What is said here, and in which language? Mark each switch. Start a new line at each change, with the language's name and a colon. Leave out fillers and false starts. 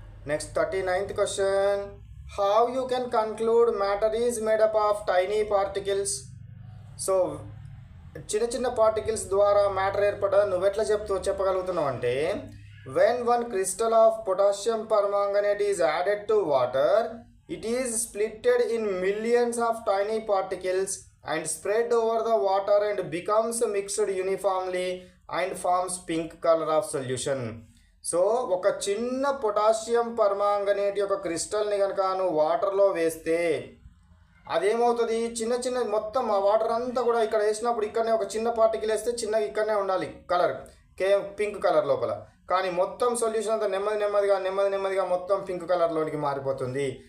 English: Next 39th question. How you can conclude matter is made up of tiny particles?
Telugu: So చిన్న particles ద్వారా matter ఏర్పడ్డా నువ్వెట్లా చెప్పగలుగుతున్నావు అంటే,
English: When one crystal of potassium permanganate is added to water, it is splitted in millions of tiny particles and spread over the water and becomes mixed uniformly and forms pink color of solution.
Telugu: So ఒక చిన్న potassium permanganate యొక్క క్రిస్టల్ని కనుక నువ్వు వాటర్లో వేస్తే అదేమవుతుంది? చిన్న మొత్తం ఆ వాటర్ అంతా కూడా ఇక్కడ వేసినప్పుడు ఇక్కడనే ఒక చిన్న పార్టికల్ వేస్తే చిన్నగా ఇక్కడనే ఉండాలి కలర్, పింక్ కలర్ లోపల. కానీ మొత్తం సొల్యూషన్ అంతా నెమ్మదిగా మొత్తం పింక్ కలర్లోనికి మారిపోతుంది.